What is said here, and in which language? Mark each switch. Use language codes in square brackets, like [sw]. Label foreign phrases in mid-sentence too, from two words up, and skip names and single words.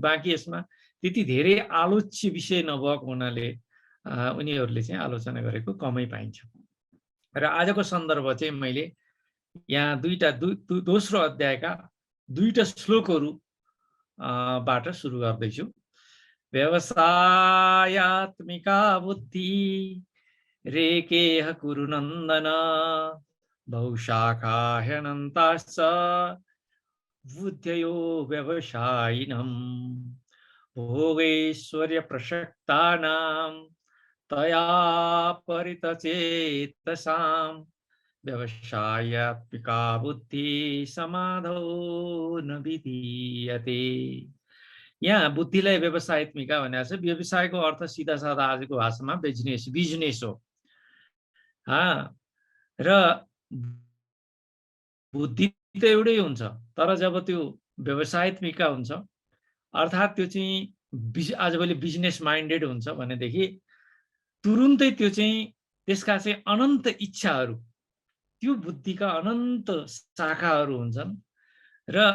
[ne] बाँकी यसमा त्यति धेरै आलोच्य विषय नभएको हुनाले उनीहरूले चाहिँ आलोचना गरेको कमै पाइन्छ। र आजको सन्दर्भ चाहिँ मैले यहाँ दोस्रो अध्यायका 2टा श्लोकहरू बाट सुरु गर्दैछु। [sa] व्यवसायात्मिका बुद्धि रेकेह कुरु नन्दन बहुशाखा ह्यनन्ताश्च बुद्धयो व्यवसायिनम् भोगैश्वर्य प्रसक्तानां तया परितचेतसां व्यवसायात्मिका बुद्धि समाधौ न विधीयते। [ne] यहाँ बुद्धिलाई व्यवसायत्मिका भनेको छ। व्यवसायको अर्थ सिधा साधा आजको भाषामा बिजनेस हो। र बुद्धि त एउटै हुन्छ, तर जब त्यो व्यवसायत्मिका हुन्छ अर्थात् त्यो चाहिँ आजभोलि [en] business minded [ne] हुन्छ भनेदेखि तुरुन्तै त्यो चाहिँ त्यसका चाहिँ अनन्त इच्छाहरू, त्यो बुद्धिका अनन्त शाखाहरू हुन्छन् र